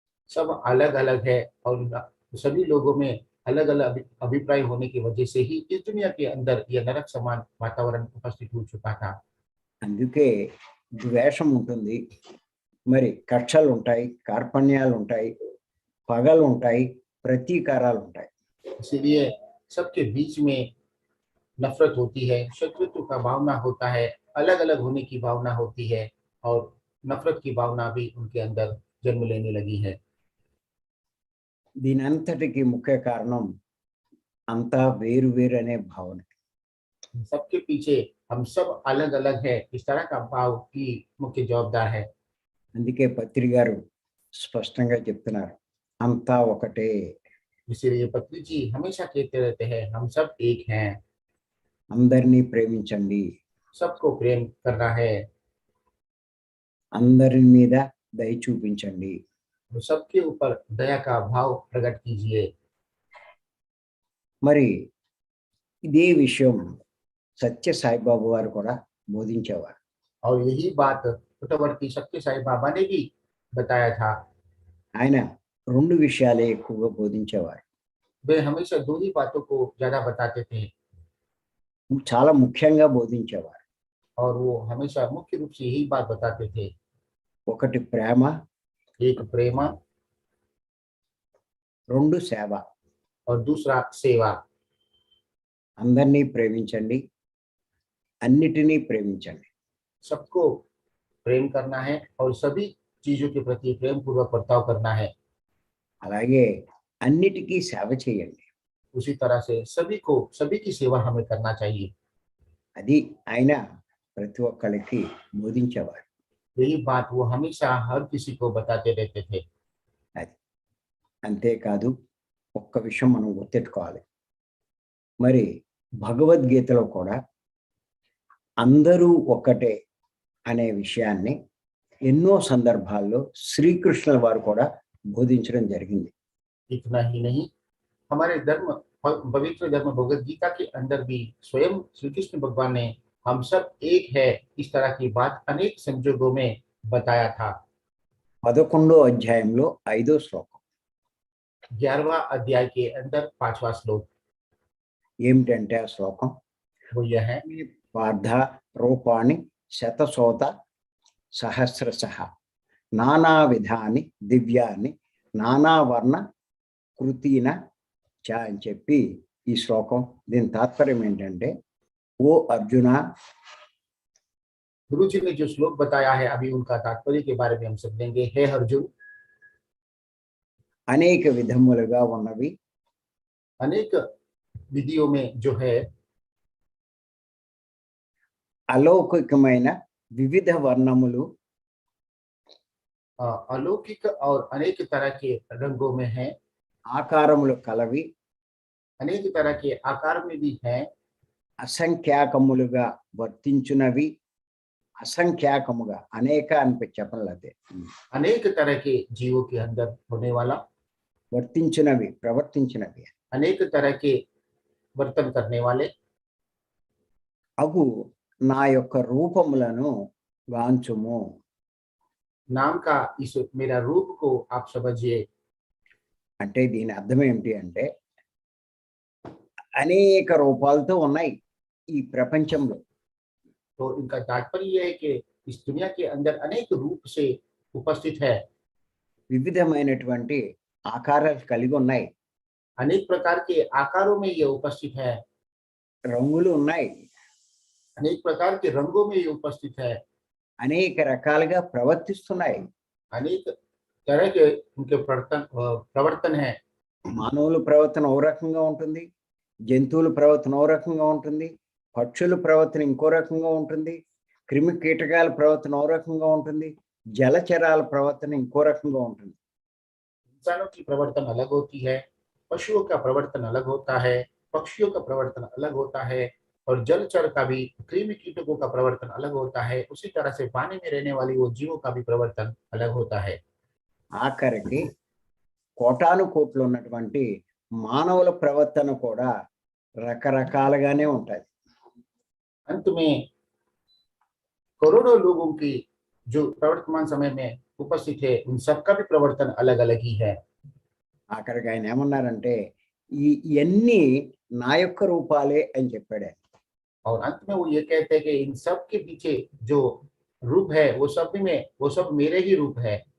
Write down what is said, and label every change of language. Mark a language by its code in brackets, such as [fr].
[hi] सब अलग अलग है और सभी लोगों में अलग अलग अभिप्राय होने की वजह से ही इस दुनिया के अंदर यह नरक समान वातावरण उपस्थित हो चुका था। [te] అందుకే ద్వేషం ఉంటుంది, మరి కక్షలు ఉంటాయి, కార్పణ్యాలు ఉంటాయి, పగలు ఉంటాయి, ప్రతీకారాలు ఉంటాయి. [hi] इसीलिए सबके बीच में नफरत होती है, शत्रुत्व का भावना होता है, अलग अलग होने की भावना होती है और नफरत की भावना भी उनके अंदर जन्म लेने लगी है। [te] దీని అంతటికి ముఖ్య కారణం అంతా వేరు వేరు అనే భావన. [hi] सबके पीछे हम सब अलग अलग है, इस तरह का भाव की मुख्य जवाबदार है। [te] అందుకే పత్రి గారు స్పష్టంగా చెప్తున్నారు, అంతా ఒకటే. [hi] इसीलिए पत्नी जी हमेशा कहते रहते हैं, हम सब एक हैं, [te] అందరినీ ప్రేమించండి, [hi] सबको प्रेम करना है, [te] అందరి మీద దయ చూపించండి. [hi] तो सबके ऊपर दया का भाव प्रकट कीजिए। [te] మరి ఇదే విషయం సత్య సాయిబాబా వారు కూడా బోధించేవారు. [hi] और यही बात पुट्टवर्ती सत्य साई बाबा ने भी बताया था। [te] ఆయన రెండు విషయాలే ఎక్కువగా బోధించేవారు. [hi] वे हमेशा दो ही बातों को ज्यादा बताते थे [te] చాలా ముఖ్యంగా బోధించేవారు. [hi] और वो हमेशा मुख्य रूप से यही बात बताते थे। [te] ఒకటి ప్రేమ, [hi] एक प्रेम [te] రెండు సేవ. [hi] और दूसरा सेवा। [te] అందరినీ ప్రేమించండి, అన్నిటినీ ప్రేమించండి. [hi] सबको प्रेम करना है और सभी चीजों के प्रति प्रेम पूर्वक बर्ताव करना है। [te] అలాగే అన్నిటికీ సేవ చేయండి. [hi] उसी तरह से सभी को, सभी की सेवा हमें करना चाहिए। [te] అది ఆయన ప్రతి ఒక్కరికి బోధించేవారు. [hi] यही बात वो हमेशा हर किसी को बताते रहते थे। [te] అది అంతేకాదు, ఒక్క విషయం మనం గుర్తెట్టుకోవాలి. మరి భగవద్గీతలో కూడా అందరూ ఒక్కటే అనే విషయాన్ని ఎన్నో సందర్భాల్లో శ్రీకృష్ణుల వారు కూడా బోధించడం జరిగింది. [hi] इतना ही नहीं, हमारे धर्म, पवित्र धर्म भगवद गीता के अंदर भी स्वयं श्री कृष्ण भगवान ने हम सब एक है इस तरह की बात अनेक संजोगों में बताया था। [te] 11వ అధ్యాయంలో 5వ శ్లోకం [hi] 11वां अध्याय के अंदर 5वां श्लोक [te] ఏమిటంటే ఆ శ్లోకం, [hi] वो यह है, [sa] పార్థ రూపాణి శతశోత సహస్రశః నానా విధాని దివ్యాన్ని నానా వర్ణ కృతిన చ [te] అని చెప్పి ఈ శ్లోకం. దీని తాత్పర్యం ఏంటంటే, ఓ అర్జున, [hi] गुरु जी ने जो श्लोक बताया है अभी उनका तात्पर्य के बारे में हम समझेंगे। हे अर्जुन, [te] అనేక విధములుగా ఉన్నవి [hi] अनेक विधियों में जो है [te] అలౌకికమైన వివిధ వర్ణములు [hi] अलौकिक और अनेक तरह के रंगों में है, [te] ఆకారములు కలవి, [hi] अनेक तरह के आकार में भी है, [te] అసంఖ్యాకములుగా వర్తించునవి, అసంఖ్యాకముగా అనేక అని చెప్పలేదు, [hi] अनेक तरह के जीवों के अंदर होने वाला, [te] వర్తించినవి ప్రవర్తించినవి [hi] अनेक तरह के वर्तन करने वाले, [te] అగు నా యొక్క రూపములను గాంచుము. [hi] नाम का इस मेरा रूप को आप समझिए। [te] అంటే దీని అర్థం ఏమిటి అంటే, అనేక రూపాలతో ఉన్నాయి ఈ ప్రపంచంలో. [hi] तो इनका तात्पर्य यह है कि इस दुनिया के अंदर अनेक रूप से उपस्थित है। [te] వివిధమైనటువంటి ఆకారాలు కలిగి ఉన్నాయి, [hi] अनेक प्रकार के आकारों में ये उपस्थित है, [te] రంగులు ఉన్నాయి, [hi] अनेक प्रकार के रंगों में ये उपस्थित है, [te] అనేక రకాలుగా ప్రవర్తిస్తున్నాయి. [hi] अनेक तरह के उनके प्रवर्तन है। [te] మానవుల ప్రవర్తన ఓ రకంగా ఉంటుంది, జంతువుల ప్రవర్తన ఓ రకంగా ఉంటుంది, పక్షుల ప్రవర్తన ఇంకో రకంగా ఉంటుంది, క్రిమి కీటకాల ప్రవర్తన ఓ రకంగా ఉంటుంది, జలచరాల ప్రవర్తన ఇంకో రకంగా ఉంటుంది. [hi] इंसानों की प्रवर्तन अलग होती है, पशुओं का प्रवर्तन अलग होता है, पक्षियों का प्रवर्तन अलग होता है, और जलचर का भी, कृमि कीटकों का प्रवर्तन अलग होता है। उसी तरह से पानी में रहने वाली वो जीवों का भी प्रवर्तन अलग होता है। [te] ఆఖరికి కోటాను కోట్లు ఉన్నటువంటి మానవుల ప్రవర్తన కూడా రకరకాలుగానే ఉంటాయి. [hi] अंत में करोड़ों लोगों की जो प्रवर्तमान समय में उपस्थित है, उन सबका भी प्रवर्तन अलग अलग ही है। [te] ఆఖరికి ఆయన ఏమన్నారంటే ఇవన్నీ నా యొక్క రూపాలే అని చెప్పాడు ఆయన. [hi] और अंत में वो ये कहते हैं कि इन सब के पीछे जो रूप है वो सब मेरे ही रूप है।